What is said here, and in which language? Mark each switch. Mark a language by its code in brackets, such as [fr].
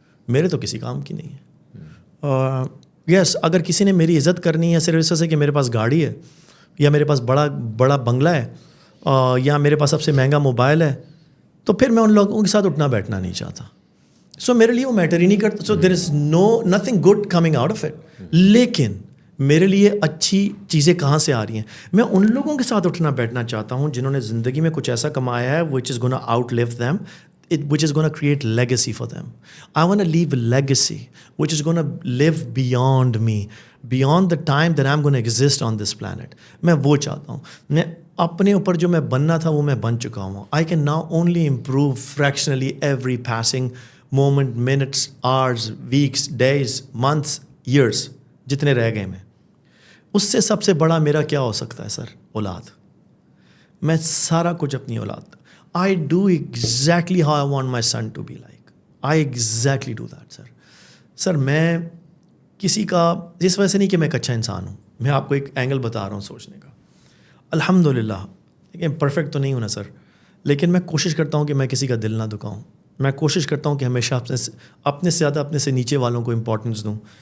[ur] میرے تو کسی کام کی نہیں ہے. یس, اگر کسی نے میری عزت کرنی ہے صرف اس وجہ سے کہ میرے پاس گاڑی ہے, یا میرے پاس بڑا بنگلہ ہے, یا میرے پاس سب سے مہنگا موبائل ہے, تو پھر میں ان لوگوں کے ساتھ اٹھنا بیٹھنا نہیں چاہتا. سو میرے لیے وہ میٹر ہی نہیں کرتا. [en] So there is nothing good coming out of it. [ur] لیکن میرے لیے اچھی چیزیں کہاں سے آ رہی ہیں؟ میں ان لوگوں کے ساتھ اٹھنا بیٹھنا چاہتا ہوں جنہوں نے زندگی میں کچھ ایسا کمایا ہے [en] which is gonna outlive them, which is gonna create legacy for them. I want to leave a legacy which is gonna live beyond me, beyond the time that I'm gonna exist on this planet. [ur] میں وہ چاہتا ہوں. میں اپنے اوپر جو میں بننا تھا وہ میں بن چکا ہوں. [en] I can now only improve fractionally every passing moment, minutes, hours, weeks, days, months, years, [ur] جتنے رہ گئے میں. اس سے سب سے بڑا میرا کیا ہو سکتا ہے سر؟ اولاد. میں سارا کچھ اپنی اولاد, [en] I do exactly how I want my son to be like. I exactly do that, sir. [ur] سر میں کسی کا اس وجہ سے نہیں کہ میں ایک اچھا انسان ہوں, میں آپ کو ایک اینگل بتا رہا ہوں سوچنے کا. الحمدللہ, لیکن پرفیکٹ تو نہیں ہوں نا سر, لیکن میں کوشش کرتا ہوں کہ میں کسی کا دل نہ دکھاؤں. میں کوشش کرتا ہوں کہ ہمیشہ اپنے سے زیادہ اپنے سے نیچے والوں کو امپورٹنس دوں.